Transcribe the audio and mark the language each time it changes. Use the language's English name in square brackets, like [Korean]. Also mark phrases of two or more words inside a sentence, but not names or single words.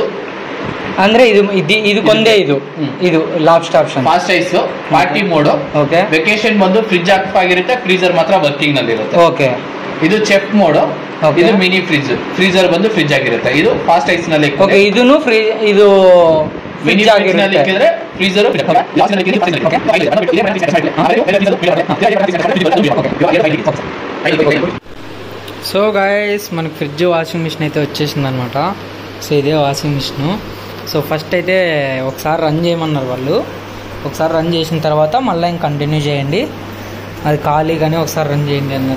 [Kannada] ಅಂದ್ರೆ ಇದು ಕೊಂದೇ ಇದು [English] last option fast ice party mode. ಓಕೆ, [Kannada] ವೆಕೇಶನ್ ಬಂದು [English] fridge off [Kannada] ಆಗಿರುತ್ತೆ, ಫ್ರೀಜರ್ ಮಾತ್ರ ವರ್ಕಿಂಗ್ ನಲ್ಲಿ ಇರುತ್ತೆ. ಓಕೆ, ಇದು [English] chef mode, [Kannada] ಇದು [English] mini fridge. [Kannada] ಫ್ರೀಜರ್ ಬಂದು ಫ್ರಿಜ್ ಆಗಿರುತ್ತೆ. ಇದು [English] fast ice [Kannada] ನಲ್ಲಿ ಇದನ್ನು ಇದು [English] mini fridge [Kannada] ನಲ್ಲಿ ಇಕ್ಕಿದ್ರೆ ಫ್ರೀಜರ್ [Telugu] సో గైస్ మనకి [English] fridge washing machine [Telugu] అయితే వచ్చేసింది అనమాట. సో ఇదే [English] washing machine. [Telugu] సో ఫస్ట్ అయితే ఒకసారి రన్ చేయమన్నారు వాళ్ళు. ఒకసారి రన్ చేసిన తర్వాత మళ్ళీ ఇంక కంటిన్యూ చేయండి, అది ఖాళీగానే ఒకసారి రన్ చేయండి అన్నారు.